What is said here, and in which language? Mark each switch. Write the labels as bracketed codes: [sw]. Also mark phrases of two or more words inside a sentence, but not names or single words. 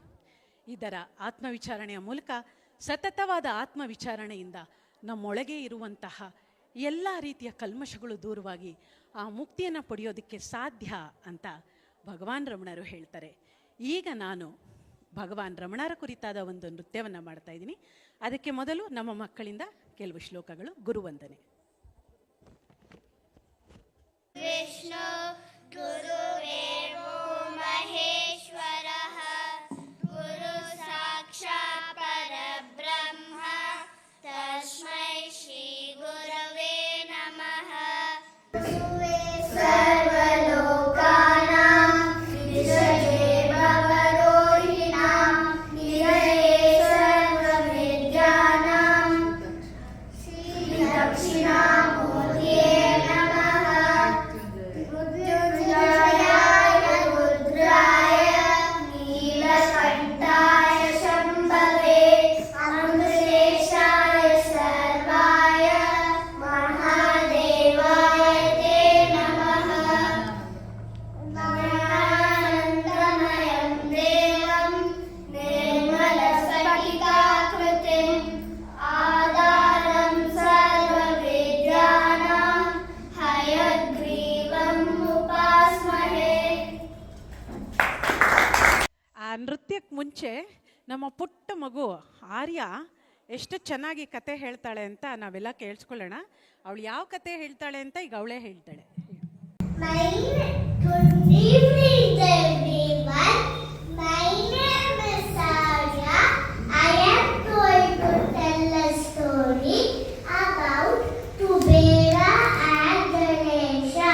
[kn] ಇದರ ಆತ್ಮವಿಚಾರಣೆಯ ಮೂಲಕ ಸತತವಾದ ಆತ್ಮವಿಚಾರಣೆಯಿಂದ ನಮ್ಮೊಳಗೆ ಇರುವಂತಹ ಎಲ್ಲ ರೀತಿಯ ಕಲ್ಮಶಗಳು ದೂರವಾಗಿ ಆ ಮುಕ್ತಿಯನ್ನು ಪಡೆಯೋದಕ್ಕೆ ಸಾಧ್ಯ ಅಂತ ಭಗವಾನ್ ರಮಣರು ಹೇಳ್ತಾರೆ. ಈಗ ನಾನು ಭಗವಾನ್ ರಮಣರ ಕುರಿತಾದ ಒಂದು ನೃತ್ಯವನ್ನು ಮಾಡ್ತಾ ಇದ್ದೀನಿ. ಅದಕ್ಕೆ ಮೊದಲು ನಮ್ಮ ಮಕ್ಕಳಿಂದ ಕೆಲವು ಶ್ಲೋಕಗಳು. ಗುರುವಂದನೆ. [sa] ವಿಷ್ಣು ಗುರುದೇವೋ ಮಹೇಶ್ವರಃ ಗುರು ಸಾಕ್ಷಾತ್ ಪರಬ್ರಹ್ಮ ತಸ್ಮೈ ಶ್ರೀ ಗುರವೇ ನಮಃ. ಸರ್ವಲೋಕಾನಾಂ ವಿಷಯೇ ಭವರೋಹಿಣಾಂ ನಿರಯೇ ಸರ್ವವಿದ್ಯಾನಾಂ ಶ್ರೀ ದಕ್ಷಿಣಾಮೂರ್ತಿಯೇ ನಮಃ. ಮೃತ್ಯುಂಜಯಾಯ ರುದ್ರಾಯ ನೀಲಕಂಠಾಯ ಶಂಭವೇ ಅಮೃತೇಶಾಯ ಸರ್ವಾಯ ಮಹಾದೇವಾಯ ತೇ ನಮಃ. ಜ್ಞಾನಾನಂದಮಯಂ ದೇವಂ ನಿರ್ಮಲಸ್ಫಟಿಕಾಕೃತಿಂ ಆಧಾರಂ ಸರ್ವವಿದ್ಯಾನಾಂ ಹಯಗ್ರೀವಂ ಉಪಾಸ್ಮಹೇ. [kn] ಆ ನೃತ್ಯಕ್ಕೆ ಮುಂಚೆ ನಮ್ಮ ಪುಟ್ಟ ಮಗು ಆರ್ಯ ಎಷ್ಟು ಚೆನ್ನಾಗಿ ಕತೆ ಹೇಳ್ತಾಳೆ ಅಂತ ನಾವೆಲ್ಲ ಕೇಳಿಸ್ಕೊಳ್ಳೋಣ. ಅವಳು ಯಾವ ಕತೆ ಹೇಳ್ತಾಳೆ ಅಂತ ಈಗ ಅವಳೇ ಹೇಳ್ತಾಳೆ. [en] Good evening, everyone. My name is Arya. I am going to tell a story about Kubera and Ganesha.